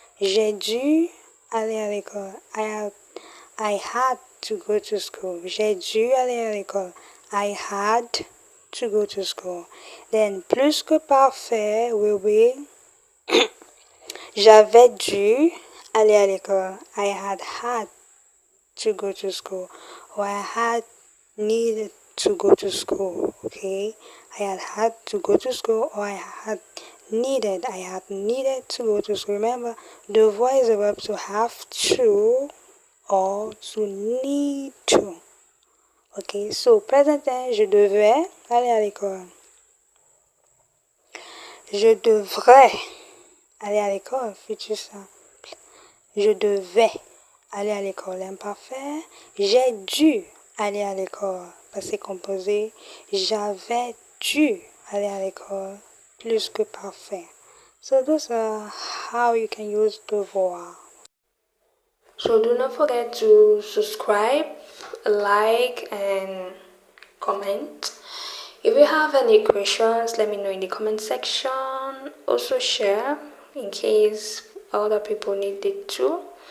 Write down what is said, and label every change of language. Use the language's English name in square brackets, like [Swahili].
[French] J'ai dû aller à l'école. [English] I had to go to school. [French] J'ai dû aller à l'école. [English] I had to go to school. Then, plus que parfait will be [French] j'avais dû aller à l'école. [English] I had to go to school. Or I had needed to go to school. Okay? I had to go to school or I had needed to go to school. Remember, devoir is a verb to have to or to need to. Okay, so present tense, [French] je devais aller à l'école. Je devrais aller à l'école, futur simple. Je devais aller à l'école, imparfait. J'ai dû aller à l'école, passé composé. J'avais dû aller à l'école, plus que parfait. [English] So those are how you can use devoir. So do not forget to subscribe, like, and comment. If you have any questions, let me know in the comment section. Also share in case other people need it too.